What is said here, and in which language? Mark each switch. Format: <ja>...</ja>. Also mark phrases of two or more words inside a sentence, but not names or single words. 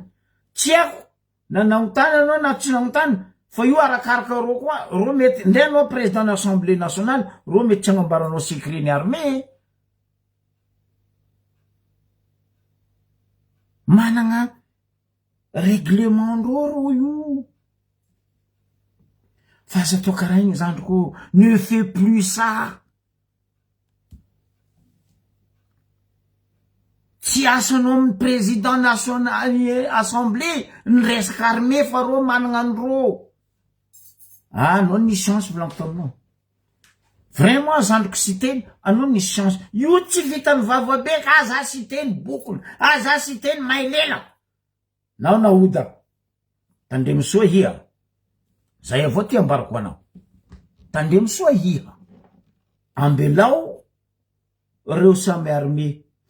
<mg>Tsy haiko na nagnotany anao na tsy nagnotany fa io arakaraka ro koa ro mety ndray anao</mg> <fr>président de l'Assemblée nationale</fr> <mg>ro mety tsy agnambaranao secret ny armée managna règlement ndro io fa aza atao karaha igny zandriko</mg> <fr>ne fait plus ça.</fr> <mg>Tsy asanao amin'ny</mg> <fr>président national assemblée</fr> <mg>ny resaka armée fa ro managna andro anao nisy chance volaniko taminao vraiment zandriko sy teny anao nisy chance io tsy vitany vavabe ka aza sy teny bokony aza sy teny mailela nao naoda tandremo soa hia zay avao ty ambarako anao tandremo soa hia ambelao reo samy armée</mg>